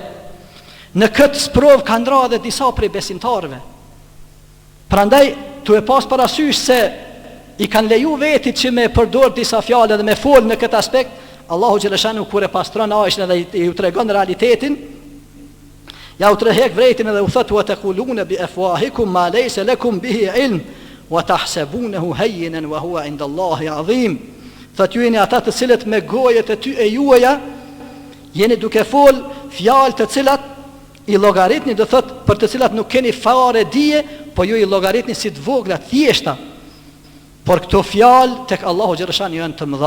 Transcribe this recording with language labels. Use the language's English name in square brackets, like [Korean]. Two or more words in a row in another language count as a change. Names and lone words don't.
[Albanian] Në këtë sprovë kanë ra edhe disa prej besimtarëve. Prandaj tu e pas parasysh se I kanë leju vetit që me përdor disa fjale dhe me fol në këtë aspekt. Allahu xhaleshanu kur e pastron Aishën dhe I u tregon realitetin, ja u trehek vretin edhe u thot [Arabic] وتقولون بأفواهكم ما ليس لكم به علم وتحسبونه هينا وهو عند الله عظيم. [Albanian] Thot ju jeni ata të cilët me gojet e ty e juaja jeni duke fol fjalë të cilat I llogaritni, do thot për të cilat nuk keni fare dije, po ju I llogaritni si të vogla, thjeshta. Por këto fjalë tek Allahu xhaleshani janë të mëdha.